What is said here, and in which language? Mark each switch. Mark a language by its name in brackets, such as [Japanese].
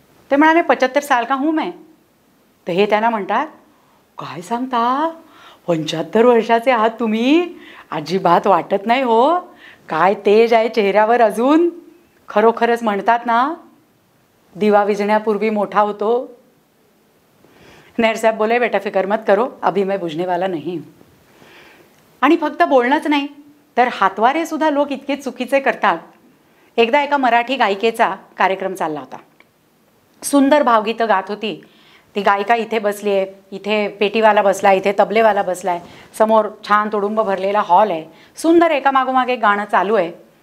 [Marathi] ते म्हणाले [Hindi] 75 साल का हूँ मैं. [Marathi] तर हे त्यांना म्हणतात, काय सांगता, 75 वर्षाचे आहात तुम्ही? अजिबात वाटत नाही हो, काय तेज आहे चेहऱ्यावर अजून. खरोखरच म्हणतात ना, दिवा विझण्यापूर्वी मोठा होतो. [Hindi] नैयर साहब बोले, बेटा फिकर मत करो, अभी मैं बुझने वाला नहीं हूं. [Marathi] आणि फक्त बोलणंच नाही तर हातवारे सुद्धा लोक इतके चुकीचे करतात. एकदा एका मराठी गायिकेचा कार्यक्रम चालला होता. सुंदर भावगीतं गात होती. ती गायिका इथे बसली आहे, इथे पेटीवाला बसला, इथे तबलेवाला बसला आहे, समोर छान तुडुंब भरलेला हॉल आहे, सुंदर एकामागोमाग एक गाणं चालू आहे.